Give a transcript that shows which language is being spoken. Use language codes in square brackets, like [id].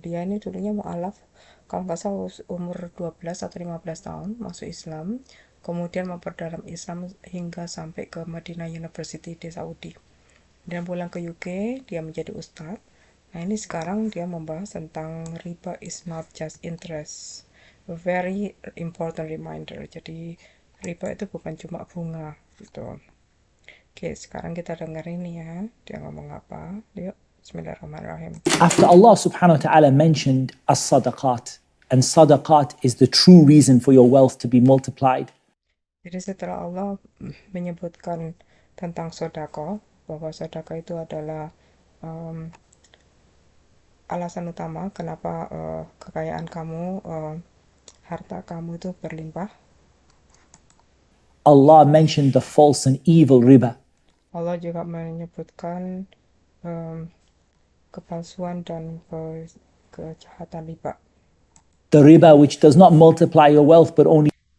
[id] Dia ini dulunya mu'alaf, kalau nggak salah umur 12 atau 15 tahun masuk Islam, kemudian memperdalam Islam hingga sampai ke Madinah University di Saudi. Dan pulang ke UK, dia menjadi ustadz. Nah, ini sekarang dia membahas tentang [en] riba is not just interest. A very important reminder. [id] Jadi, riba itu bukan cuma bunga, gitu. Oke, sekarang kita dengar ini ya. Dia ngomong apa? Yuk, bismillahirrahmanirrahim. [en] After Allah subhanahu wa ta'ala mentioned as-sadaqat, and sadaqat is the true reason for your wealth to be multiplied. [id] Jadi setelah Allah menyebutkan tentang sodako, bahwa sodako itu adalah alasan utama kenapa kekayaan kamu, harta kamu itu berlimpah. [en] Allah mentioned the false and evil riba. [id] Allah juga menyebutkan kepalsuan dan kejahatan riba. [en] The riba which does not multiply your wealth but only